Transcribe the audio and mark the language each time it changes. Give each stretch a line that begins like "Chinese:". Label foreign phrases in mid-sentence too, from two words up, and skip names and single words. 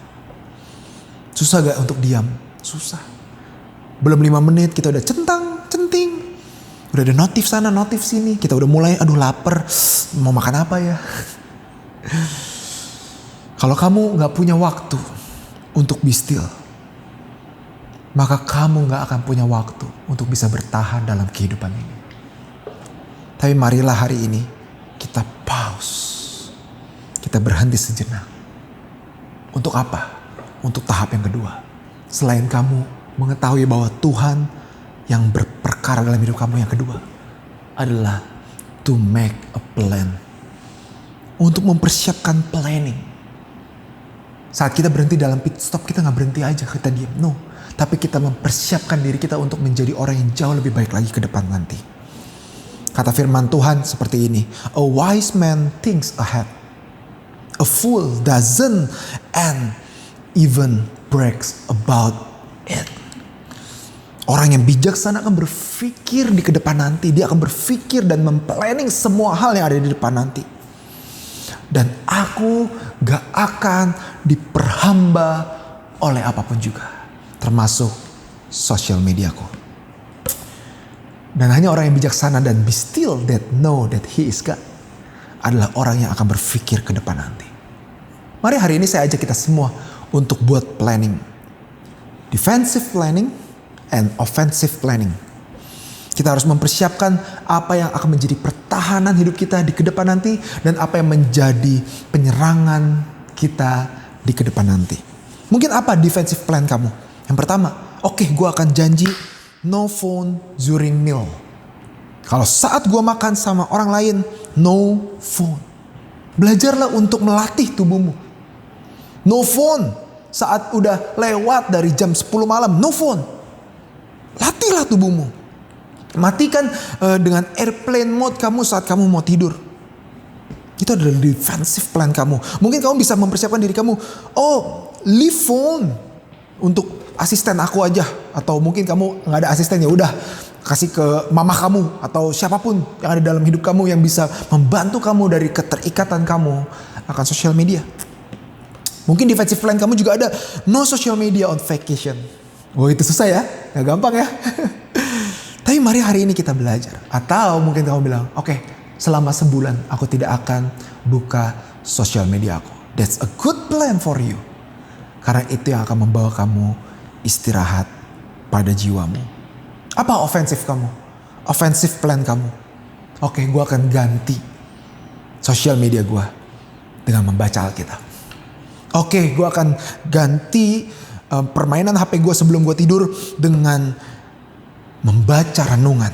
Indonesian: Susah gak untuk diam? Susah. Belum 5 menit kita udah centing. Udah ada notif sana, notif sini. Kita udah mulai, aduh lapar. Mau makan apa ya? Kalau kamu gak punya waktu untuk
English: be still,
Indonesian: maka kamu gak akan punya waktu untuk bisa bertahan dalam kehidupan ini. Tapi marilah hari ini kita pause. Kita berhenti sejenak. Untuk apa? Untuk tahap yang kedua. Selain kamu mengetahui bahwa Tuhan yang berperkara dalam hidup kamu, yang kedua adalah
English: to make a plan.
Indonesian: Untuk mempersiapkan planning. Saat kita berhenti dalam
English: pit stop,
Indonesian: kita gak berhenti aja, kita diam. No. Tapi kita mempersiapkan diri kita untuk menjadi orang yang jauh lebih baik lagi ke depan nanti. Kata firman Tuhan seperti ini.
English: A wise man thinks ahead. A fool doesn't and even brags about it.
Indonesian: Orang yang bijaksana akan berpikir di ke depan nanti. Dia akan berpikir dan memplanning semua hal yang ada di depan nanti. Dan aku gak akan diperhamba oleh apapun juga. Termasuk sosial mediaku. Dan hanya orang yang bijaksana dan
English: be still that know that he is God
Indonesian: adalah orang yang akan berpikir ke depan nanti. Mari hari ini saya ajak kita semua untuk buat planning.
English: Defensive planning and offensive planning.
Indonesian: Kita harus mempersiapkan apa yang akan menjadi pertahanan hidup kita di ke depan nanti. Dan apa yang menjadi penyerangan kita di ke depan nanti. Mungkin apa
English: defensive plan
Indonesian: kamu? Yang pertama, gue akan janji
English: no phone during meal.
Indonesian: Kalau saat gue makan sama orang lain,
English: no phone.
Indonesian: Belajarlah untuk melatih tubuhmu.
English: No phone.
Indonesian: Saat udah lewat dari jam 10 malam,
English: no phone.
Indonesian: Latihlah tubuhmu. Matikan dengan
English: airplane mode
Indonesian: kamu saat kamu mau tidur. Itu adalah
English: defensive plan
Indonesian: kamu. Mungkin kamu bisa mempersiapkan diri kamu.
English: Leave phone
Indonesian: untuk asisten aku aja. Atau mungkin kamu gak ada asisten, ya udah kasih ke mama kamu atau siapapun yang ada dalam hidup kamu yang bisa membantu kamu dari keterikatan kamu akan sosial media. Mungkin
English: defensive plan
Indonesian: kamu juga ada
English: no social media on vacation.
Indonesian: Itu susah ya, gak gampang ya. Tapi mari hari ini kita belajar. Atau mungkin kamu bilang, selama sebulan aku tidak akan buka sosial media aku.
English: That's a good plan for you.
Indonesian: Karena itu yang akan membawa kamu istirahat pada jiwamu. Apa offensive kamu?
English: Offensive plan
Indonesian: kamu. Gue akan ganti sosial media gue dengan membaca Alkitab. Gue akan ganti permainan HP gue sebelum gue tidur dengan membaca renungan.